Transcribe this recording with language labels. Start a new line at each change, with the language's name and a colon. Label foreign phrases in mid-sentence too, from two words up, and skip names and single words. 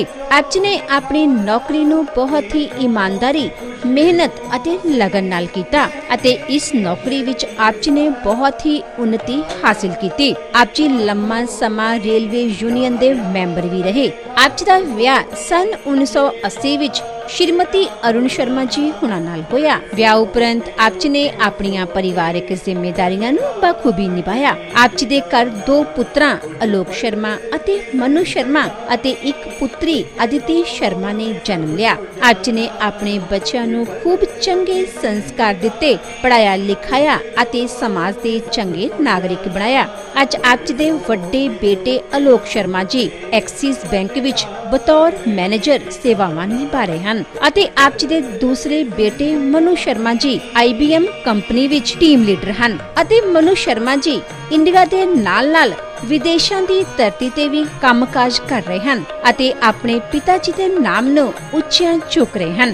Punjabi: ਆਪ ਜੀ ਨੇ ਆਪਣੀ ਨੌਕਰੀ ਨੂੰ ਬਹੁਤ ਹੀ ਇਮਾਨਦਾਰੀ, ਮਿਹਨਤ ਅਤੇ ਲਗਨ ਨਾਲ ਕੀਤਾ ਅਤੇ ਇਸ ਨੌਕਰੀ ਵਿੱਚ ਆਪ ਜੀ ਨੇ ਬਹੁਤ ਹੀ ਉન્નਤੀ ਹਾਸਿਲ ਕੀਤੀ। ਆਪ ਜੀ ਲੰਮਾ ਸਮਾਂ ਰੇਲਵੇ ਯੂਨੀਅਨ ਦੇ ਮੈਂਬਰ ਵੀ ਰਹੇ। ਆਪ ਜੀ ਦਾ ਵਿਆਹ ਸਨ 1980 ਵਿੱਚ ਸ਼੍ਰੀਮਤੀ ਅਰੁਣ ਸ਼ਰਮਾ ਜੀ ਹੁਣਾਂ ਨਾਲ ਹੋਇਆ। ਵਿਆਹ ਉਪਰੰਤ ਆਪ ਜੀ ਨੇ ਆਪਣੀਆਂ ਪਰਿਵਾਰਿਕ ਜ਼ਿੰਮੇਦਾਰੀਆਂ ਨੂੰ ਬਖੂਬੀ ਨਿਭਾਇਆ। ਆਪ ਜੀ ਦੇ ਘਰ 2 ਪੁੱਤਰਾਂ ਆਲੋਕ ਸ਼ਰਮਾ ਅਤੇ ਮਨੂ ਸ਼ਰਮਾ ਅਤੇ ਇੱਕ ਪੁੱਤਰੀ ਅਦਿਤੀ ਸ਼ਰਮਾ ਨੇ ਜਨਮ ਲਿਆ। ਆਪ ਜੀ ਨੇ ਆਪਣੇ ਬੱਚਿਆਂ ਨੂੰ ਖੂਬ ਚੰਗੇ ਸੰਸਕਾਰ ਦਿੱਤੇ, ਪੜ੍ਹਾਇਆ ਲਿਖਾਇਆ ਅਤੇ ਸਮਾਜ ਦੇ ਚੰਗੇ ਨਾਗਰਿਕ ਬਣਾਇਆ। ਅੱਜ ਆਪ ਜੀ ਦੇ ਵੱਡੇ ਬੇਟੇ ਆਲੋਕ ਸ਼ਰਮਾ ਜੀ ਐਕਸਿਸ ਬੈਂਕ ਵਿੱਚ ਬਤੌਰ ਮੈਨੇਜਰ ਸੇਵਾਵਾਂ ਨਿਭਾ ਰਹੇ ਹਨ ਅਤੇ ਆਪ ਜੀ ਦੇ ਦੂਸਰੇ ਬੇਟੇ ਮਨੂ ਸ਼ਰਮਾ ਜੀ IBM ਕੰਪਨੀ ਵਿੱਚ
English: team leader
Punjabi: ਹਨ ਅਤੇ ਮਨੂ ਸ਼ਰਮਾ ਜੀ ਇੰਡੀਆ ਦੇ ਨਾਲ-ਨਾਲ ਵਿਦੇਸ਼ਾਂ ਦੀ ਧਰਤੀ ਤੇ ਵੀ ਕੰਮਕਾਜ ਕਰ ਰਹੇ ਹਨ ਅਤੇ ਆਪਣੇ ਪਿਤਾ ਜੀ ਦੇ ਨਾਮ ਨੂੰ ਉੱਚਾ ਚੁੱਕ ਰਹੇ ਹਨ।